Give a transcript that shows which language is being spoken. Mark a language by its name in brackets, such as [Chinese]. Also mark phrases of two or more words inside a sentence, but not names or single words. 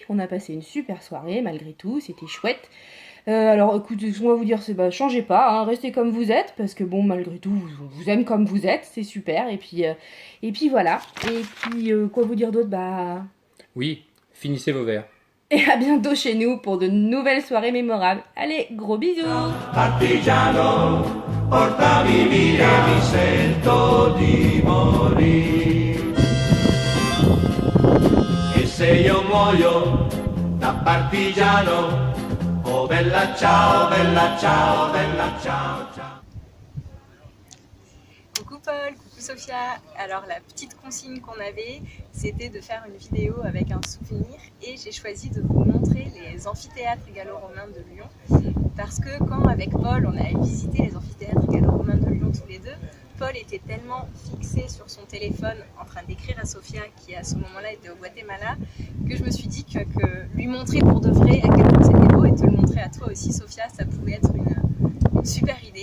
[French] On a passé une super soirée malgré tout, c'était chouette. Alors écoutez, ce qu'on va vous dire, c'est changez pas, hein, restez comme vous êtes, parce que bon, malgré tout, on vous aime comme vous êtes, c'est super, et puis voilà. Et puis, quoi vous dire d'autre, Oui, finissez vos verres. Et à bientôt chez nous pour de nouvelles soirées mémorables. Allez, gros bisous! [Italian] Partigiano, portami via, mi sento di morire. E se io muoio da partigiano, oh bella ciao, bella ciao, bella ciao, ciao. [French] Coucou Paul, coucou Sophia. Alors la petite consigne qu'on avait, c'était de faire une vidéo avec un souvenir et j'ai choisi de vous montrer les amphithéâtres gallo-romains de Lyon parce que quand avec Paul on a visité les amphithéâtres gallo-romains de Lyon tous les deux, Paul était tellement fixé sur son téléphone en train d'écrire à Sophia qui à ce moment-là était au Guatemala que je me suis dit que lui montrer pour de vrai à quel point c'était beau et te le montrer à toi aussi Sophia, ça pouvait être une super idée.